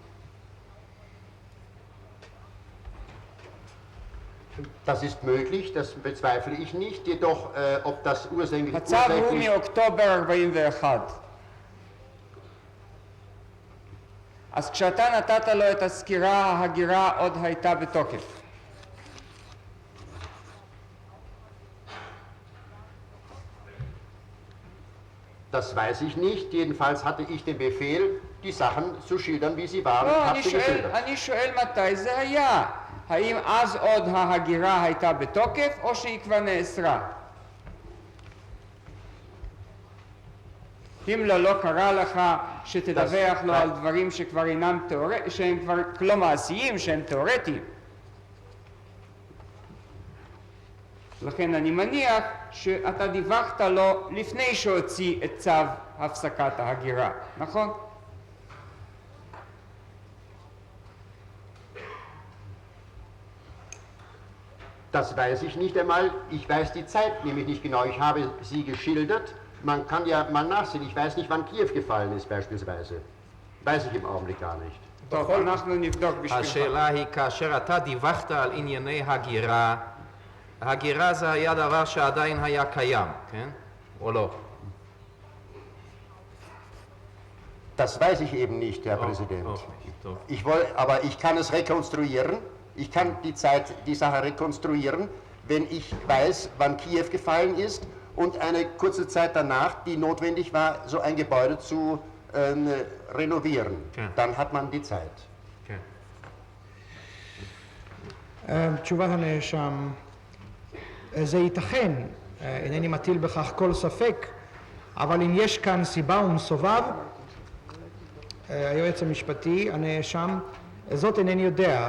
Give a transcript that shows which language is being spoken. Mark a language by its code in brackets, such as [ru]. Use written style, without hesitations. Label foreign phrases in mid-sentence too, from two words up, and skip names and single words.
[de] Das ist möglich, das bezweifle ich nicht, jedoch ob das ursächlich... [he] הצו הוא מאוקטובר 41. אז כשאתה נתת לו את הסקירה, ההגירה עוד הייתה בתוקף. [de] Das weiß ich nicht, jedenfalls hatte ich den Befehl, die Sachen zu schildern, wie sie waren. [he] לא, [de] Habe sie geschildert. [he] אני שואל מתי זה היה. האם אז עוד ההגירה הייתה בתוקף או שהיא כבר נאסרה? הימלר לא קרא לך שתדווח לו על דברים שכבר אינם שהם כבר לא מעשיים, שהם תיאורטיים. לכן אני מניח שאתה דיווחת לו לפני שהוציא את צו הפסקת ההגירה, נכון? [de] Das weiß ich nicht einmal. Ich weiß die Zeit nämlich nicht genau. Ich habe sie geschildert. Man kann ja mal nachsehen. Ich weiß nicht, wann Kiew gefallen ist beispielsweise. Weiß ich im Augenblick gar nicht. [he] טוב, אנחנו נבדוק בשבילך. השאלה היא, כאשר אתה דיווחת על ענייני הגירה, הגירה זה היה דבר שעדיין היה קיים, כן? או לא? [de] Das weiß ich eben nicht, Herr Präsident. [he] טוב. [de] Aber ich kann es rekonstruieren. Ich kann die Sache rekonstruieren, wenn ich weiß, wann Kiew gefallen ist und eine kurze Zeit danach, die notwendig war, so ein Gebäude zu renovieren. Okay. Dann hat man die Zeit. [he] כן. תשובת הנאשם, זה ייתכן, אינני מטיל בכך כל ספק, אבל אם יש כאן סיבה ומסובב, היועץ המשפטי, הנאשם, זאת אינני יודע.